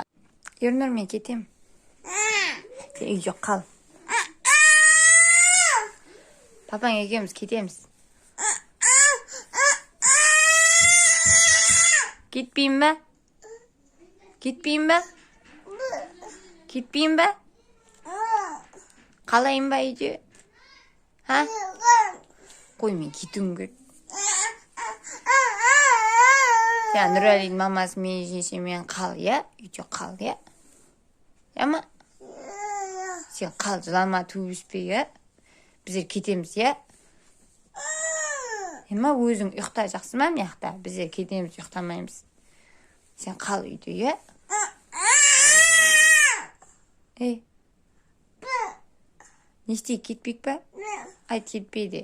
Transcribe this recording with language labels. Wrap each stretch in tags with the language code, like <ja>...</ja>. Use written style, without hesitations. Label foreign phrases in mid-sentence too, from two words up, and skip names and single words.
<kk>Ернұр, мен кетем. Сен үйде қал. Папаң екеуміз кетеміз. Кетпейін ба?</kk> <tr>Gitmeyeyim be. Kalayım be үйде.</tr> <kk>Ha? Қой мен кетуім керек.</kk> <tr>Sen Nurali'nin maması</tr> <kk>мен шешемен қал,</kk> <tr>ya?</tr> <kk>Үйде қал,</kk> <tr>ya? Ya mı? Sen</tr> <kk>қал, жылама туып өспе, ya? Біздер кетеміз, ya? Ема өзің ұйықта жақсы ма мына жақта? Біздер кетеміз, ұйықтамаймыз. Sen қал үйде, ya? Ей. Не істейік, кетпейік па? Айт, кетпейді.</kk>